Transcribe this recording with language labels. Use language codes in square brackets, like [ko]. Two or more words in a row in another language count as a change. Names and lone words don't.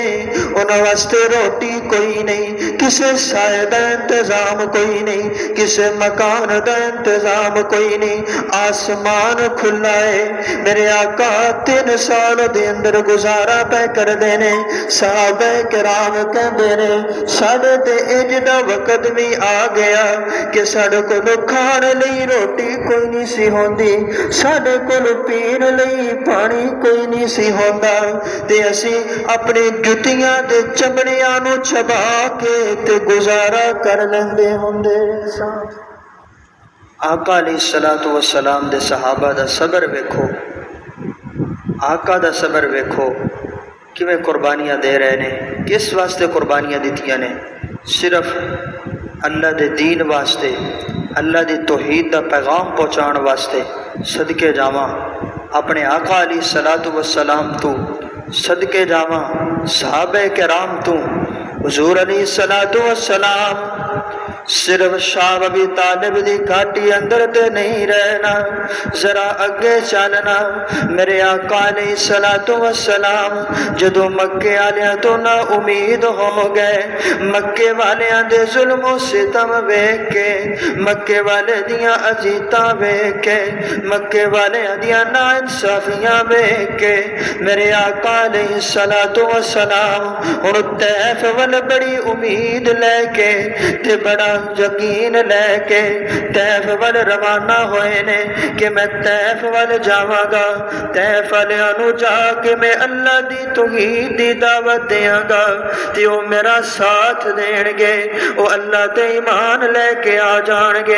[pa] انہاں واسطے روٹی کوئی نہیں، کسے سائے دا انتظام کوئی نہیں، کسے مکان دا انتظام کوئی نہیں، آسمان کھلا ہے۔ میرے آقا 3 سال دے اندر گزارا پہ کر دینے۔ صحابہ کرام کہندے نے ساڈے تے اج دا وقت بھی آ گیا کہ ساڈے کول کھان لئی روٹی کوئی نہیں سی ہوندی، ساڈے کول پین لئی پانی کوئی نہیں سی ہوندا، تے اسی اپنی جتیاں دے چمڑیاں نو چبا کے تے گزارا کر لیندے ہوندے ساں۔ آقا [ar] علیہ الصلوۃ والسلام [pa] دے صحابہ دا صبر ویکھو، آقا دا صبر ویکھو، کیویں قربانیاں دے رہے نے، کس واسطے قربانیاں دتیاں نے؟ صرف اللہ دے دین واسطے، اللہ دی توحید دا پیغام پہنچان واسطے۔ صدقے جاواں اپنے آقا [ar] علیہ الصلوۃ والسلام [pa] تو، صدقے جاواں صحابہ کرام تو۔ حضور [ar] علیہ الصلوۃ والسلام [pa] صرف شاہ ابی طالب دی گھاٹی اندر تے نہیں رہنا، ذرا اگے چلنا۔ میرے آقا [ar] علیہ الصلوۃ والسلام [pa] جدو مکے والیاں تو نا امید ہو گئے، مکے والیاں دے ظلم و ستم ویکھ کے، مکے والے دیاں اذیتاں ویکھ کے، مکے والیاں دیاں ناانصافیاں ویکھ کے، میرے آقا [ar] علیہ الصلوۃ والسلام [pa] ہن طیف ول بڑی امید لے کے تے بڑا یقین لے کے طیف ول روانہ ہوئے نے کہ میں طیف ول جاواں گا، طیف والیاں نو جا کے میں اللہ دی توحید دی دعوت دیاں گا تے او میرا ساتھ دین گے، او اللہ تے ایمان لے کے آ جان گے۔